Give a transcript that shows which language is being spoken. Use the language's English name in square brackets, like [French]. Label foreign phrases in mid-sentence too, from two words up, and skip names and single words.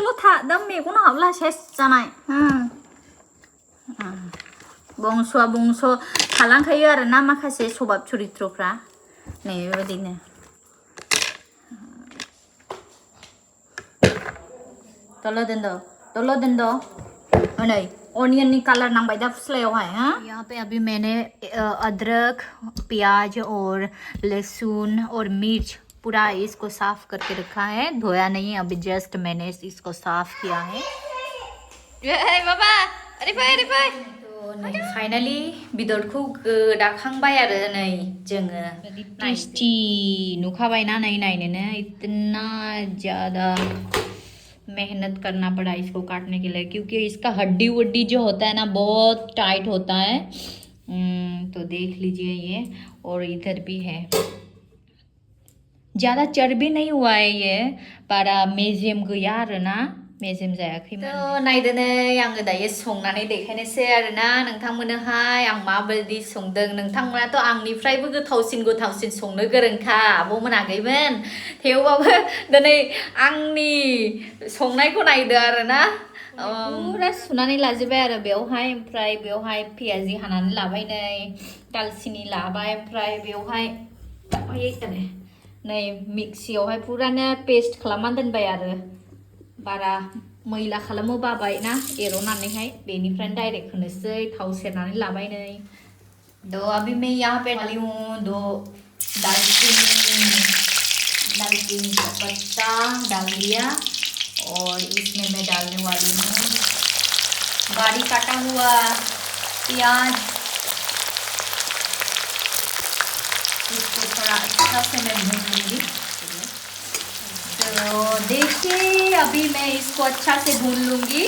[Bodo] दा मेगन हाबला सेस जानाय बंस' थालांखायो आरोना माखासे स्वभाब चरित्रफ्रा नै बेबायदिनो दल' दोनद' नै [English] onion colour [Bodo] नांबाय दा फुस्लायावहाय [Hindi] हाँ यहाँ पे अभी मैंने अदरक प्याज और लहसुन और मिर्च पूरा इसको साफ करके रखा है धोया नहीं अभी जस्ट मैंने इसको साफ किया है बाबा अरे भाई तो [Bodo] नै फाइनली बेदरखौ गोदाखांबाय आरो नै जोङो टेस्टी नुखाबायना नै [Hindi] नायनोनो इतना ज़्यादा मेहनत करना पड़ा इसको काटने के लिए क्योंकि इसका हड्डी वड्डी जो होता है ना बहुत टाइट होता है तो देख लीजिए ये और इधर भी है ज़्यादा चर्बी नहीं हुआ है [Bodo] ये बारा मेजेम गैया आरोना मेजेम जायाखैमोन तो नायदोनै आङो दायो संनानै देखायनोसै आरोना नोंथांमोननोहाय आं माबायदि संदों नोंथांमोनाथ' आंनिफ्रायबो गोथावसिन संनो गोरोंखा आब'मोनाखैमोन थेवबाबो दिनै आंनि संनायखौ नायदो आरोना पूरा सुनानै लाजोबबाय आरो बेवहाय ओमफ्राय बेवहाय पियाजि हानानै लाबाय नै दालचिनि लाबाय ओमफ्राय बेवहाय नै मिक्सियावहाय पुरानो पेस्ट खालामनानै दोनबाय आरो बारा मैला खालामो बाबाय ना एर'नानैहाय बेनिफ्रायनो डाइरेक्ट होनोसै थाव सेरनानै लाबाय नै [Hindi] तो अभी मैं यहाँ पे डाली हूँ 2 दालचीनी का पत्ता डाल दिया और इसमें मैं डालने वाली हूँ बारीक काटा हुआ प्याज इसको थोड़ा अच्छा से मैं भून लूँगी तो देखिए अभी मैं इसको अच्छा से भून लूँगी